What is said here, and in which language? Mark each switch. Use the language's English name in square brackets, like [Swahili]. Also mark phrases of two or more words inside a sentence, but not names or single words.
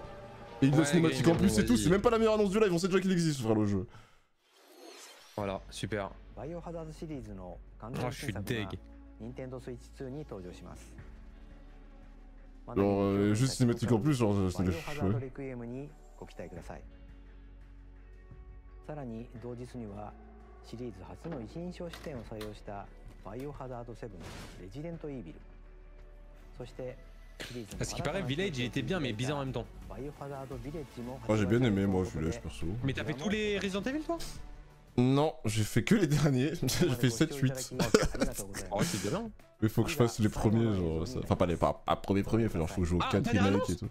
[French] Et il a cinématique en plus et tout, c'est même pas la meilleure annonce du live, on sait déjà qu'il existe, frère, le jeu. Voilà, super. Oh, je suis deg. Genre, juste cinématique en plus, genre, c'est le chouette. [Japanese] シリーズ初の一人称視点を採用したバイオハザード7レジデントイービルそしてシリーズの [French] À ce qui paraît, Village il était bien mais bizarre en même temps. Moi j'ai bien aimé, moi Village perso. Mais t'as fait tous les Resident Evil toi? Non, j'ai fait que les derniers, j'ai fait 7-8. Oh, c'est bien. Mais faut que je fasse les premiers, genre. Enfin, pas les premiers, genre faut jouer aux 4 remakes et tout.